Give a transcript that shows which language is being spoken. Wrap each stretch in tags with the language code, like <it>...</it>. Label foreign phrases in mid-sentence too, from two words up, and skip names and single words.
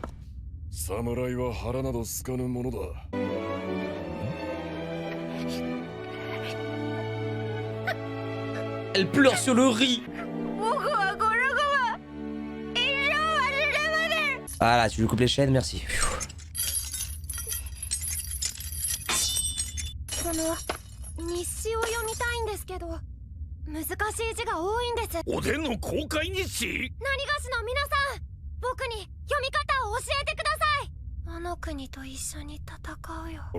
<fr>Elle pleure sur le riz. Voilà, tu lui coupes les chaînes, merci.</fr> <ja>おでんの公開日誌？何がしの皆さん、僕に読み方を教えてください。あの国と一緒に戦うよ。</ja>